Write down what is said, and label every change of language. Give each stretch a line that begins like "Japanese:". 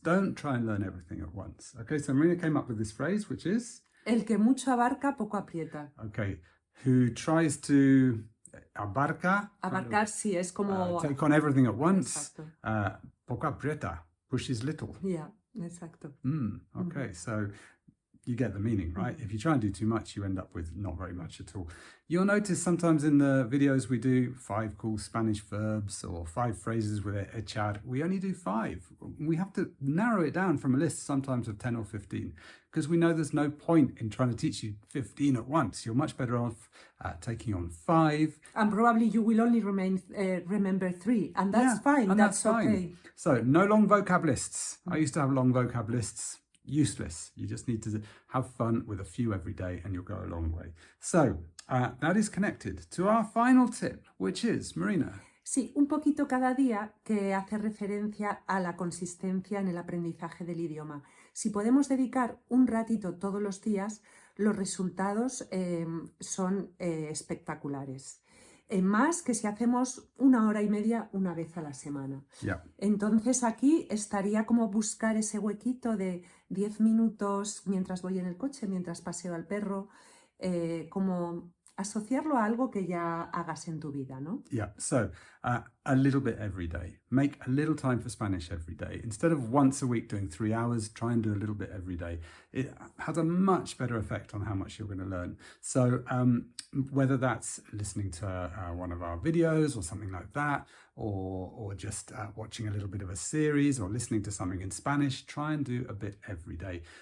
English: Don't try and learn everything at once. Okay, so Marina came up with this phrase, which is?
Spanish: El que mucho abarca, poco aprieta.
English: Okay, who tries to abarca?
Spanish: Abarcar, sí, es como...
English: take on everything at once.
Spanish: Exacto. Poco aprieta,
English: pushes little. Yeah, exacto. Okay, so you get the meaning, right? If you try and do too much, you end up with not very much at all. You'll notice sometimes in the videos we do 5 cool Spanish verbs or 5 phrases with echar. We only do 5. We have to narrow it down from a list sometimes of 10 or 15 because we know there's no point in trying to teach you 15 at once. You're much better off taking on 5. And probably you will only remember 3, and that's fine. And that's fine. okay. So no long vocab lists. I used to have long vocab lists. Useless. You just need to have fun with a few every day and you'll go a long way. So that is connected to our final tip, which is, Marina.
Spanish: Sí, un poquito cada día que hace referencia a la consistencia en el aprendizaje del idioma. Si podemos dedicar un ratito todos los días, los resultados son espectaculares. Más que si hacemos 1 hora y media una vez a la semana.
English: Yeah.
Spanish: Entonces aquí estaría como buscar ese huequito de 10 minutos mientras voy en el coche, mientras paseo al perro, como asociarlo a algo que ya hagas en tu vida, ¿no?
English: Yeah, so a little bit every day. Make a little time for Spanish every day. Instead of once a week doing 3 hours, try and do a little bit every day. It has a much better effect on how much you're going to learn. So whether that's listening to one of our videos or something like that, or just watching a little bit of a series or listening to something in Spanish, try and do a bit every day.